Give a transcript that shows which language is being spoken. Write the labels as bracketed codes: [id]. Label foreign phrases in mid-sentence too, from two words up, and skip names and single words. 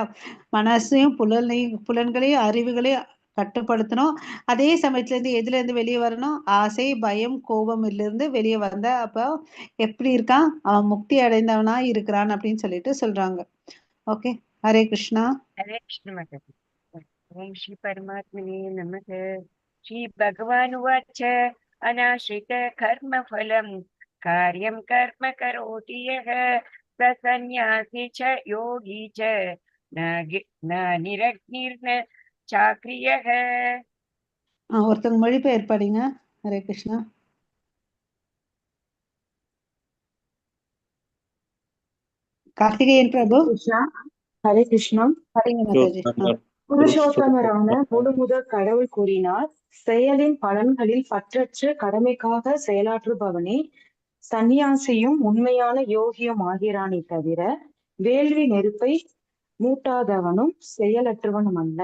[ta] மனசையும் புலன்களையும் அறிவுகளையும் கட்டுப்படுத்தணும். அதே சமயத்துல இருந்து எதுல இருந்து வெளியே வரணும், ஆசை, பயம், கோபம் இருந்து வெளியே வந்த அப்போ எப்படி இருக்கான், அவன் முக்தி அடைந்தவனா இருக்கிறான் அப்படின்னு சொல்லிட்டு சொல்றாங்க. ஓகே, ஹரே கிருஷ்ணா. [hi] हरे कृष्ण माताजी। [sa] ओम श्री परमात्मने नमः। श्री भगवान उवाच अनाश्रित कर्म फलम कार्यं कर्म करोति यः स सन्यासी च योगी च न निरग्निर्न चाक्रियः। [ta] ஒருத்தவங்க மொழிபெயர் படிங்க. ஹரே கிருஷ்ணா. கார்த்திகேயன் பிரபு கிருஷ்ணா. ஹரே கிருஷ்ணா. படிங்க மாதாஜி. புருஷோத்தமரான முழுமுதற் கடவுள் கூறினார், செயலின் பலன்களில் பற்றற்று கடமைக்காக செயலாற்றுபவனே சந்நியாசியும் உண்மையான யோகியும் ஆகிறானே தவிர வேள்வி நெருப்பை மூட்டாதவனும் செயலற்றவனும் அல்ல.